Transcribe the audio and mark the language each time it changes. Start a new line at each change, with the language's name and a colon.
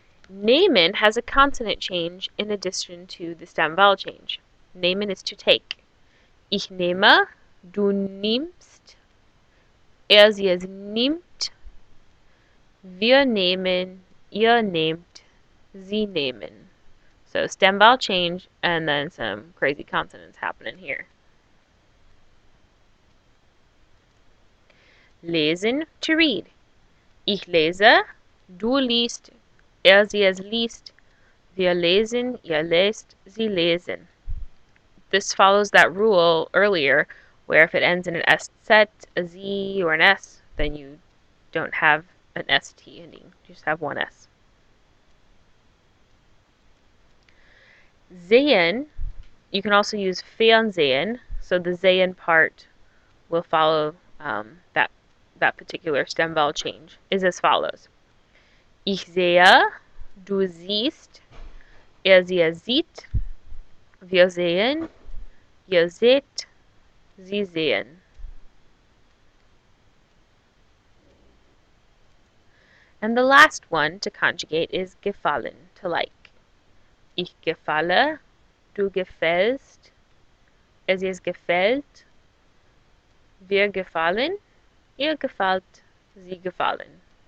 English: Nehmen has a consonant change in addition to the stem vowel change. Nehmen is to take.
German: Ich nehme, du nimmst, sie es nimmt, wir nehmen, ihr nehmt, sie nehmen.
English: So stem vowel change and then some crazy consonants happening here.
German: Lesen,
English: to read.
German: Ich lese, du liest, sie es liest, wir lesen, ihr lest, sie lesen.
English: This follows that rule earlier where if it ends in an S set, a Z, or an S, then you don't have an ST ending. You just have one S. Sehen, you can also use Fernsehen, so the sehen part will follow that particular stem vowel change, is as follows.
German: Ich sehe, du siehst, sie es sieht, wir sehen, ihr seht, sie sehen.
English: And the last one to conjugate is gefallen, to like.
German: Ich gefalle, du gefällst, es gefällt, wir gefallen, ihr gefällt, sie gefallen.